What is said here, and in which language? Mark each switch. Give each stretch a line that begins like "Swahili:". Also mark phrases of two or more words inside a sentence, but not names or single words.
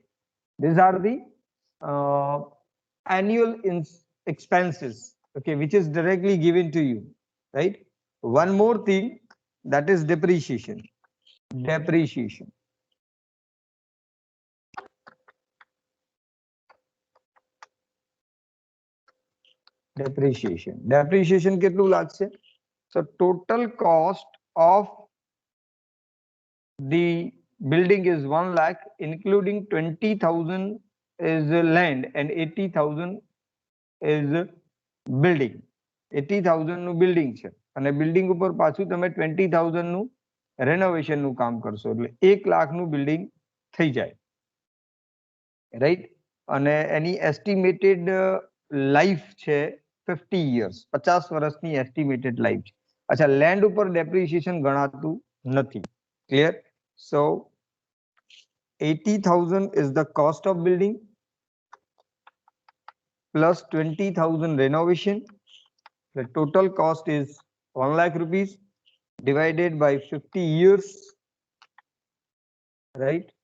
English: These are the annual expenses, okay, which is directly given to you, right? One more thing, that is depreciation. Depreciation. Depreciation
Gujarati: કેટલું લાગશે?
English: So total cost of the building is 1 lakh, including 20,000 is land and 80,000 is building.
Gujarati: 80,000 નું બિલ્ડિંગ છે અને બિલ્ડિંગ ઉપર પાછું તમે 20,000 નું રેનોવેશન નું કામ કરશો એટલે 1 લાખ નું બિલ્ડિંગ થઈ જાય, રાઈટ? અને એની
English: estimated life
Gujarati: છે 50 years, 50 વર્ષની
English: estimated life
Gujarati: છે. અચ્છા, લેન્ડ ઉપર ડેપ્રિસિએશન ગણાતું નથી. ક્લિયર?
English: સો 80,000 is the cost of building plus 20,000 renovation. The total cost is 1 lakh rupees divided by 50 years, right?